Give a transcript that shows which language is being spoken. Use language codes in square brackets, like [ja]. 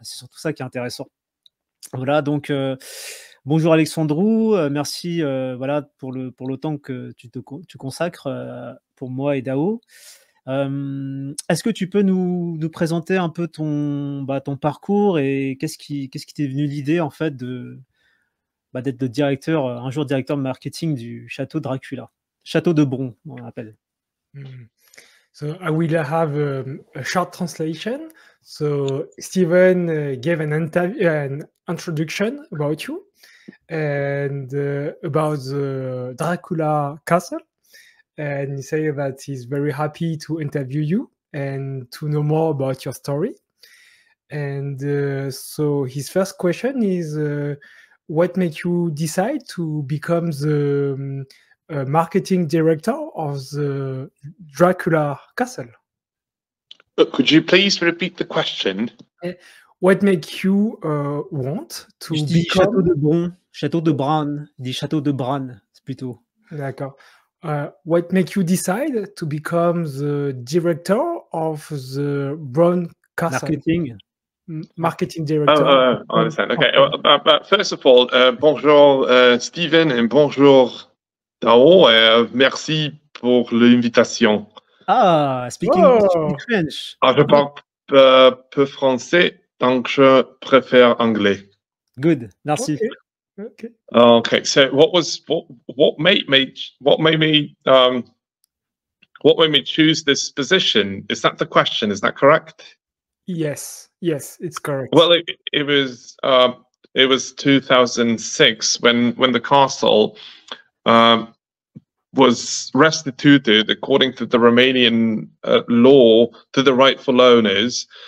[fr] C'est surtout ça qui est intéressant. Voilà, donc bonjour Alexandru, merci voilà, pour le temps que tu consacres pour moi et Dao. Est-ce que tu peux nous présenter un peu ton parcours et qu'est-ce qui t'est venu l'idée en fait d'être le directeur, un jour directeur de marketing du château de Dracula, château de Bran, on l'appelle. [en] So I will have a short translation. So Stephen gave an introduction about you and about the Dracula castle. And he said that he's very happy to interview you and to know more about your story. And so his first question is, what made you decide to become the marketing director of the Dracula castle? Could you please repeat the question? What made you want to [fr] Je dis [en] become... [fr] château de Bran, château de Bran, dit château de Bran, c'est plutôt. D'accord. [en] What made you decide to become the director of the Bran castle? Marketing director. I understand. Okay. First of all, [fr] bonjour Steven et bonjour Dao. Merci pour l'invitation. [en] Ah, speaking French. [fr] Je parle peu français, donc je préfère anglais. [en] Good, merci. Okay. So what made me choose this position? Is that the question? Is that correct? Yes, it's correct. Well, it was 2006 when the castle was restituted according to the Romanian law to the rightful owners.